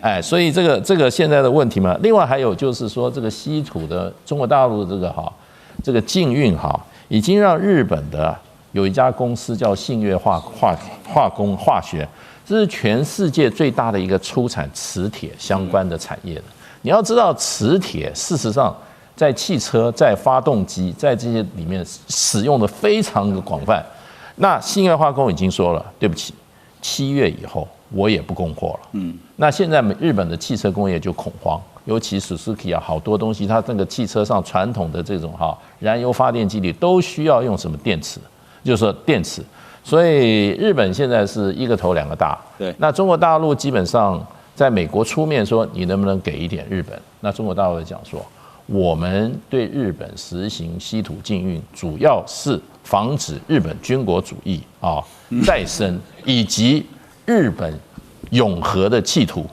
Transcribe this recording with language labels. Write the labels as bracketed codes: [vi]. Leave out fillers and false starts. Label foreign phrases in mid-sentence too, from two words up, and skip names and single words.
[zh] 所以這個現在的問題嘛，另外還有就是說這個稀土的中國大陸的這個禁運已經讓日本的有一家公司叫信越化學，這是全世界最大的一個出產磁鐵相關的產業的。你要知道，磁鐵事實上在汽車、在發動機、在這些裡面使用的非常的廣泛。那信越化工已經說了，對不起，7月以後我也不供貨了。那現在日本的汽車工業就恐慌， 尤其 Suzuki 啊，好多東西，它那個汽車上傳統的這種燃油發電機裡都需要用什麼電池，就是說電池。所以日本現在是一個頭兩個大。對，那中國大陸基本上在美國出面說，你能不能給一點日本？那中國大陸講說，我們對日本實行稀土禁運，主要是防止日本軍國主義再生，以及日本永和的企圖。